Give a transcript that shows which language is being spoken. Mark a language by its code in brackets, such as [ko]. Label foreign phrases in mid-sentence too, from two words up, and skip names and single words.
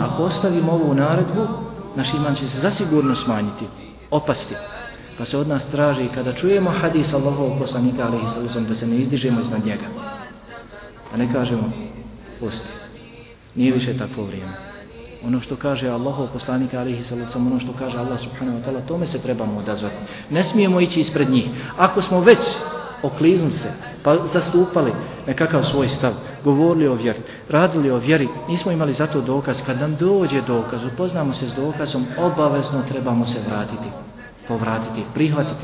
[bs] Ako ostavimo ovu naredbu, naš iman će se zasigurno smanjiti, opasti. Pa se od nas traži kada čujemo hadis Allahovog poslanika [ar] عليه السلام [bs] da se ne izdižemo iznad njega. Da ne kažemo, pusti, nije više takvo vrijeme. Ono što kaže Allahov poslanik [ar] عليه السلام, [bs] ono što kaže Allah [ar] سبحانه وتعالى, [bs] tome se trebamo odazvati. Ne smijemo ići ispred njih. Ako smo već okliznuli se, pa zastupali nekakav svoj stav, govorili o vjeri, radili o vjeri, nismo imali za to dokaz. Kad nam dođe dokaz, upoznamo se s dokazom, obavezno trebamo se povratiti, prihvatiti.